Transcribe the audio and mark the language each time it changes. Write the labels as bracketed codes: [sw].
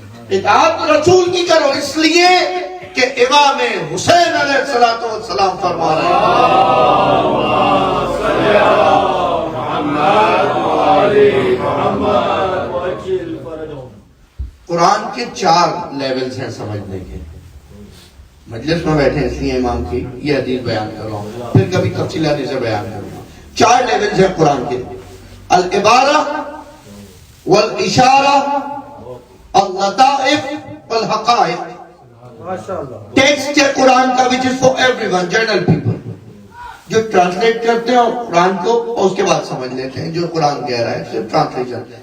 [ur] اطاعت رسول کی کرو، اس لیے کہ امام حسین علیہ السلام فرما رہے قرآن کے 4 لیولز ہیں سمجھنے کے. مجلس میں بیٹھے اس لیے امام کی یہ حدیث بیان کر رہا ہوں، پھر کبھی تفصیل حدیث بیان کروں گا. 4 لیولز ہیں قرآن کے: [ar] العبارہ والاشارہ، اللطائف والحقائق. [ur] ٹیکسٹ ہے قرآن کا [en] which is for everyone, general people. [ur] جو ٹرانسلیٹ کرتے ہیں قرآن کو اور اس کے بعد سمجھ لیتے ہیں جو قرآن کہہ رہا ہے، صرف ٹرانسلیشن.